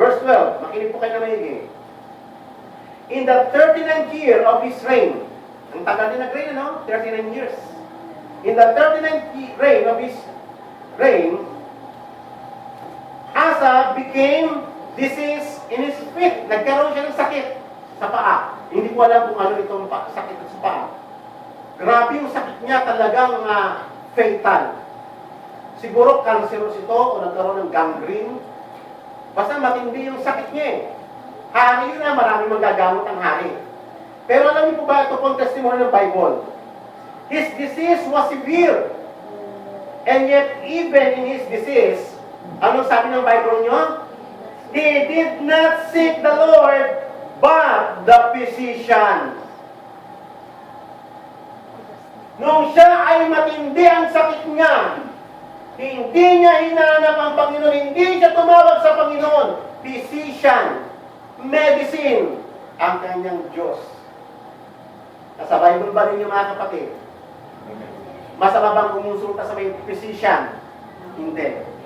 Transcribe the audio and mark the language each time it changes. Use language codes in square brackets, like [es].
[en] Verse 12, [tl] makinig po kayo na maigi. [en] In the 39th year of his reign, [tl] ang tagal din nag-reign, [en] 39 years. In the 39th reign of his reign, Asa became diseased in his feet. [tl] Nagkaroon siya ng sakit sa paa. Hindi ko alam kung ano itong sakit sa paa. Grabe yung sakit niya, talagang fatal. Siguro cancerous ito o nagkaroon ng gangrene. Basta matindi yung sakit niya eh. Hari na, maraming magagamot ang hari. Pero alam niyo po ba, ito pong testimony ng Bible. [en] His disease was severe. And yet, even in his disease, [tl] anong sabi ng Bible niyo? [en] He did not seek the Lord, but the physician. [tl] Nung siya ay matindi ang sakit niya, hindi niya hinahanap ang Panginoon, hindi siya tumawag sa Panginoon. Physician, medicine, ang kanyang Diyos. Nasa Bible ba ninyo mga kapatid? Masama bang kumonsulta sa may physician? Hindi.